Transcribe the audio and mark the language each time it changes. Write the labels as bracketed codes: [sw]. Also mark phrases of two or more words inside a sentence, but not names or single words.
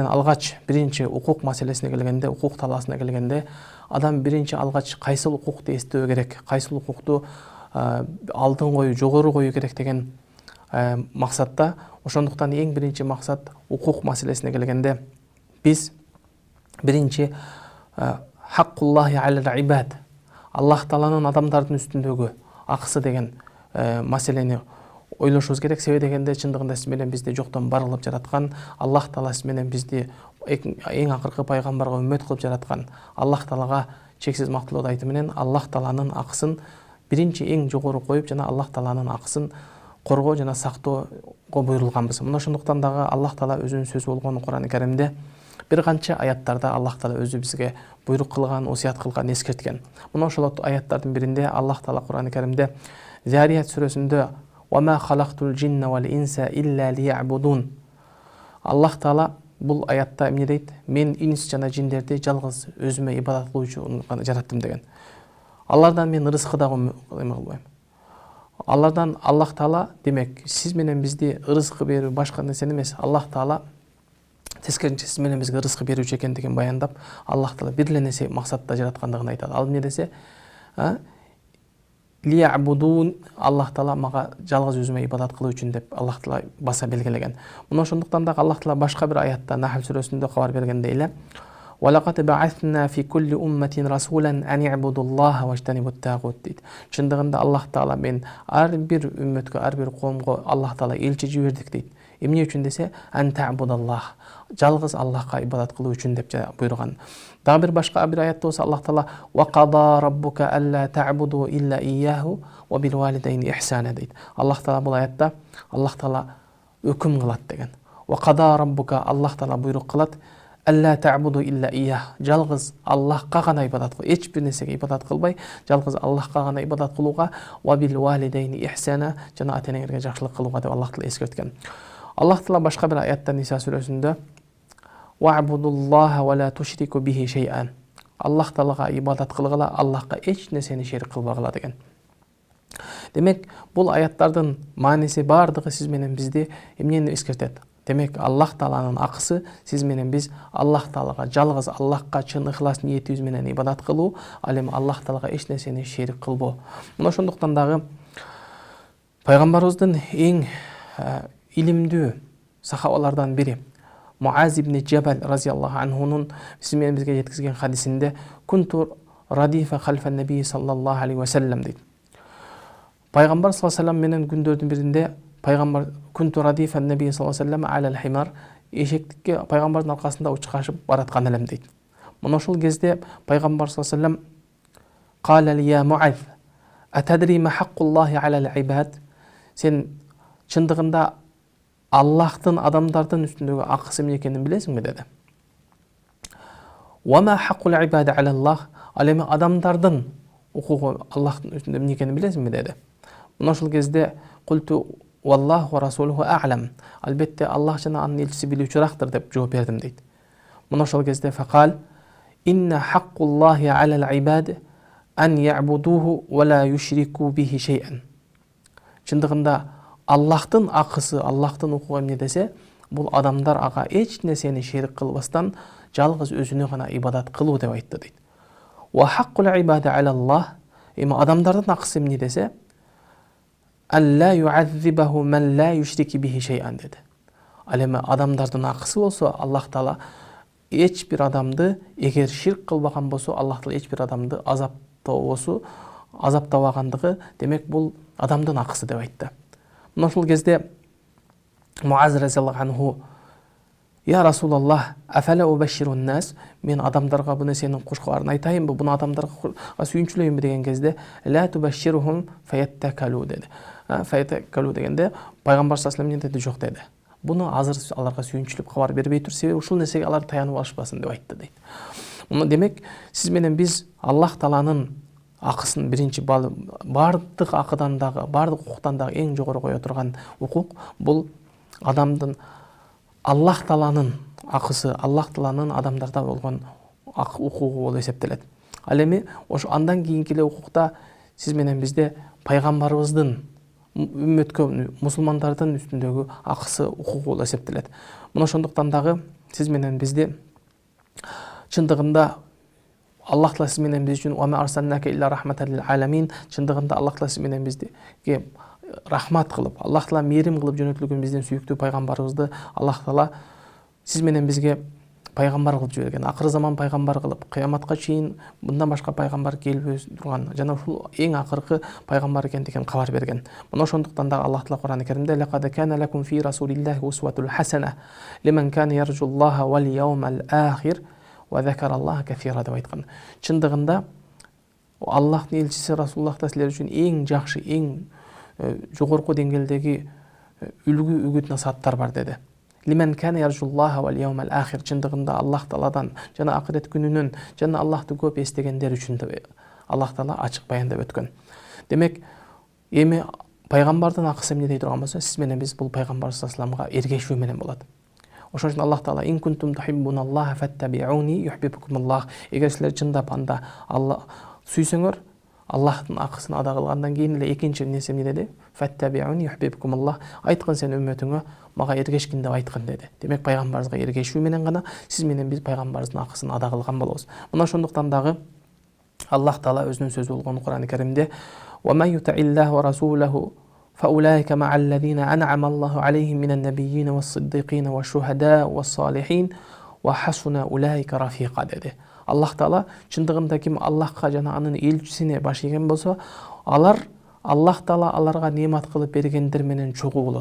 [ky] алгач биринчи укук маселесине келгенде, укук талаасына келгенде, адам биринчи алгач кайсыл укукту эстөө керек, кайсыл укукту алдын коюу, жогору коюу керек деген максатта, ошондуктан эң биринчи максат укук маселесине келгенде биз биринчи [ar] حق الله على العباد, [ky] Аллах Тааланын адамдардын үстүндөгү акысы деген маселени ойлошубуз керек. Себеби дегенде чындыгында сиз менен бизди жоктон бар кылып жараткан Аллах Таала, сиз менен бизди эң акыркы пайгамбарга үммөт кылып жараткан Аллах Таалага чексиз мактылоо айты менен Аллах Тааланын акысын биринчи эң жогору коюп, жана Аллах Тааланын акысын коргоо жана сактоого буйрулганбыз. Мына ошондуктан дагы Аллах Таала өзүнүн сөзү болгон Кур'ан-ы Каримде бир канча аяттарда Аллах Таала өзү бизге буйрук кылган, осуят кылган, эскерткен. Мына ошол аяттардын биринде Аллах Таала Кур'ан-ы Каримде Зарият сүрөсүндө [ar] «وما خلقت الجن والإنس إلا ليعبدون». [ky] Аллах Таала бул аятта эмне дейт? Мен инс жана жиндерди жалгыз өзүмө ибадат кылуу үчүн жараттым деген. Алардан мен рызкы дагы кылбайм. Алардан Аллах Таала, демек, сиз менен бизди рызкы берүү башка нерсени эмес, Аллах Таала тескеринче сиз менен бизге рызкы берүүчү экендигин баяндап, Аллах Таала бир эле нерсе максатта жараткандыгын айтат. Ал эмне десе, лиябудун, Аллах Таала мага жалгыз өзүмө ибадат кылуу үчүн деп Аллах Таала баса белгилеген. Мына ошондуктан дагы Аллах Таала башка бир аятта Нахл сүрөсүндө кабар бергенде эле [ar] وَلَقَدْ بَعَثْنَا فِي كُلِّ أُمَّةٍ رَسُولًا أَنِ اعْبُدُوا اللَّهَ وَاجْتَنِبُوا الطَّاغُوتَ [ky] дейт. Чындыгында Аллах Таала мен ар бир үммөткө, ар бир коомго Аллах Таала элчи жибердик дейт. Эмне үчүн десе, [ar] «أن تعبدوا الله», [ky] жалгыз Аллахка ибадат кылуу үчүн деп буйруган. Дагы бир башка бир аятта болсо Аллах Таала [ar] «وقضى ربك ألا تعبدوا إلا إياه وبالوالدين إحسانا» дейт. [ky] Аллах Таала бул аятта Аллах Таала өкүм кылат деген. [ar] «وقضى ربك», [ky] Аллах Таала буйрук кылат, [ar] «ألا تعبدوا إلا إياه», [ky] жалгыз Аллахка гана ибадат кыл, эч бир нерсеге ибадат кылбай, жалгыз Аллахка гана ибадат кылууга, [ar] «وبالوالدين إحسانا», [ky] жана ата-энеңерге жакшылык кылууга деп Аллах Таала эскерткен. Аллах Таала башка бир аятта Ниса сүрөсүндө [ar] «واعبدوا الله ولا تشركوا به شيئا», [ky] Аллах Таалага ибадат кылгыла, Аллахка эч нерсени шерик кылбагыла деген. Демек, бул аяттардын мааниси бардыгы сиз менен бизди эмнени эскертет? Демек, Аллах Тааланын акысы сиз менен биз Аллах Таалага жалгыз Аллахка чын ыхлас ниетибиз менен ибадат кылуу, ал эми Аллах Таалага эч нерсени шерик кылбоо. Мына ошондуктан дагы пайгамбарыбыздын эң илимдүү сахабалардан бири Муаз ибн Джабал [ar] رضي الله عنه [ky] сиз менен бизге жеткизген хадисинде [ar] «كنت رديف خلف النبي صلى الله عليه وسلم» [ky] дейт. [ar] Пайгамбар صلى الله عليه وسلم [ky] менен күндөрдүн биринде пайгамбар [ar] «كنت رديف النبي صلى الله عليه وسلم على الحمار», [ky] эшектикке пайгамбардын аркасында учкашып бараткан элем дейт. Мына ошол кезде пайгамбар [ar] صلى الله عليه وسلم قال لي يا معاذ أتدري ما حق الله على العباد», [ky] сен чындыгында Аллахтын адамдардын үстүндөгү акысы эмне экенин билесиңби деди. [ar] «وما حق العباد على الله», [ky] ал эми адамдардын укугу Аллахтын үстүндө эмне экенин билесиңби деди. Мына ошол кезде [ar] «قلت الله ورسوله أعلم», [ky] албетте Аллах жана анын элчиси билүүчүрактыр деп жооп бердим дейт. Мына ошол кезде [ar] «فقال إن حق الله على العباد أن يعبدوه ولا يشركوا به شيئا». [ky] Чындыгында Аллахтын акысы, Аллахтын укугу эмне десе, бул адамдар ага эч нерсени шерик кылбастан жалгыз өзүнө гана ибадат кылуу деп айтты дейт. [ar] «وحق العباد على الله», [ky] эми адамдардын акысы эмне десе, [ar] «ألا يعذب من لا يشرك به شيئا» деди. [ky] Ал эми адамдардын акысы болсо, Аллах Таала эч бир адамды, эгер ширк кылбаган болсо, Аллах Таала эч бир адамды азаптабагандыгы, демек бул адамдын акысы деп айтты. Мына ошол кезде Муаз [ar] رضي الله عنه «يا رسول الله أفلا أبشر الناس», [ky] мен адамдарга бу нерсенин кушкабарын айтайынбы, буну адамдарга сүйүнчүлөйүнбү деген кезде [ar] «لا تبشرهم فيتكلوا» [ky] деди. файтакалу дегенде пайгамбар [ar] صلى الله عليه وسلم [ky] жок деди. Буну азыр аларга сүйүнчүлүк кабар бербей тур, себеби ушул нерсеге алар таянып алышпасын деп айтты дейт. Демек сиз менен биз Аллах Тааланын акысын биринчи бардык акыдан дагы, бардык укуктан дагы эң жогору кое турган укук бул адамдын Аллах Тааланын акысы, Аллах Тааланын адамдарда болгон укугу болуп эсептелет. Ал эми ошо андан кийинки эле укукта сиз менен бизде пайгамбарыбыздын үммөткө, мусулмандардын үстүндөгү акысы, укугу болуп эсептелет. Мына ошондуктан дагы сиз менен бизди чындыгында Аллах Таала сиз менен биз үчүн [ar] وما أرسلناك إلا رحمة للعالمين, [ky] чындыгында Аллах Таала сиз менен бизге рахмат кылып, Аллах Таала мээрим кылып жөнөтүлгөн биздин сүйүктүү пайгамбарыбызды Аллах Таала сиз менен бизге пайгамбар кылып жиберген, акыры заман пайгамбар кылып, кыяматка чейин мындан башка пайгамбар келбей турган жана ушул эң акыркы пайгамбар экендигин кабар берген. Мына ошондуктан да Аллах Таала Кур'ан-ы Каримде [ar] لقد كان لكم في رسول الله أسوة حسنة لمن كان يرجو الله واليوم الآخر وذكر الله كثيرا [ky] деп айткан. Чындыгында Аллахтын элчиси Расулуллахта силер үчүн эң жакшы, эң жогорку деңгээлдеги үлгү үгүт насааттар бар деди. [ar] لمن كان يرجو الله واليوم الآخر, [ky] чындыгында Аллах Тааладан жана акырет күнүнөн жана Аллахты көп эстегендер үчүн Аллах Таала ачык баяндап өткөн. Демек эми пайгамбардын акысы эмне дей турган болсо, сиз менен биз бул пайгамбар [ar] صلى الله عليه وسلم [ky] эргешүү менен болот. Ошон үчүн Аллах Таала [ar] إن كنتم تحبون الله فاتبعوني يحببكم الله, [ky] эгер силер чындап анда Аллах сүйсөңөр, Аллахтын акысын ада кылгандан кийин эле экинчи нерсе эмне деди? [ar] فاتبعوني يحببكم الله, [ky] айткын сен үммөтүңө мага эргешкин деп айткын деди. Демек пайгамбарыбызга эргешүү менен гана сиз менен биз пайгамбарыбыздын акысын ада кылган болобуз. Мына ошондуктан дагы Аллах Таала өзүнүн сөзү болгон Кур'ан-ы Каримде [ar] ومن يطع الله ورسوله فأولئك مع الذين أنعم الله عليهم من النبيين والصديقين والشهداء والصالحين وحسن أولئك رفيقا dedi. [ky] Аллах Таала чындыгында ким Аллахка жана анын элчисине баш ийген болсо, Аллах Таала аларга немат кылып бергендер менен чогуу болот.